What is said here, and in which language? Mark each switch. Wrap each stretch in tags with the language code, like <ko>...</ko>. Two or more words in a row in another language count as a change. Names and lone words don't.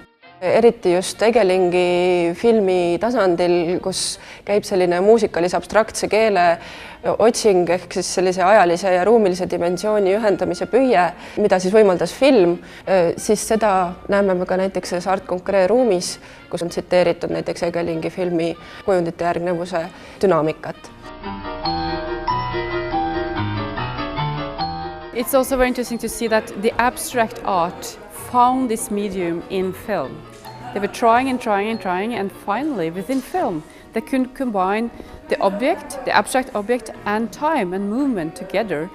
<et>Eriti just Egelingi filmi tasandil, kus käib selline muusikalise abstraktse keele otsing ehk siis sellise ajalise ja ruumilise dimensiooni ühendamise püüe, mida siis võimaldas film, siis seda näeme me ka näiteks selles Art Concret ruumis, kus on tsiteeritud näiteks Egelingi filmi kujundite järgnevuse dünaamikat.</et> <en>It's also very interesting to see that the abstract art found this medium in film. They were trying and finally within film they could combine the object, the abstract object and time and movement together.</en>